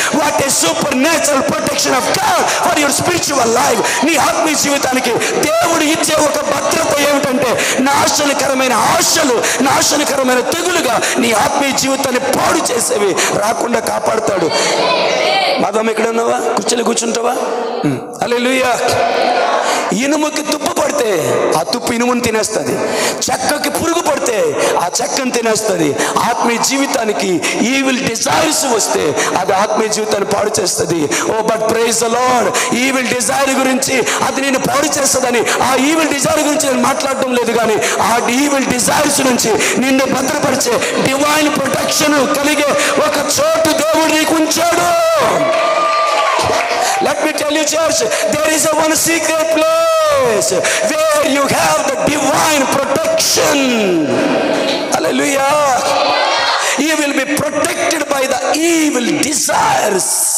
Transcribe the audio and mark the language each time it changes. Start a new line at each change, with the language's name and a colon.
English: What a supernatural protection of God for your spiritual life.
Telugu: నీ ఆత్మీయ జీవితానికి దేవుడు ఇచ్చే ఒక భద్రత ఏమిటంటే నాశనకరమైన ఆశలు, నాశనకరమైన తెగులుగా నీ ఆత్మీయ జీవితాన్ని పాడు చేసేవి రాకుండా కాపాడుతాడు. మాధవం ఎక్కడ ఉన్నావా? కుర్చీలో కూర్చుంటావా? హల్లెలూయా. ఇనుముకి తుప్పు పడితే ఆ తుప్పు ఇనుముని తినేస్తుంది, చెక్కకి పురుగు పడితే ఆ చెక్కను తినేస్తుంది. ఆత్మీయ జీవితానికి ఈవిల్ డిజైర్స్ వస్తే అది ఆత్మీయ జీవితాన్ని పాడు చేస్తుంది.
English: Oh but praise the Lord.
Telugu: Evil Dzire గురించి అది నేను పాడు చేస్తుందని, ఆ ఈవిల్ డిజైర్ గురించి నేను మాట్లాడటం లేదు, కానీ ఆ ఈవిల్ డిజైర్స్ నుంచి నిన్ను భద్రపరిచే డివైన్ ప్రొటెక్షన్ కలిగే ఒక చోటు దేవుడు నీకు ఉంచాడు.
English: Let me tell you, church, there is a one secret place where you have the divine protection. Hallelujah. You will be protected by the evil desires.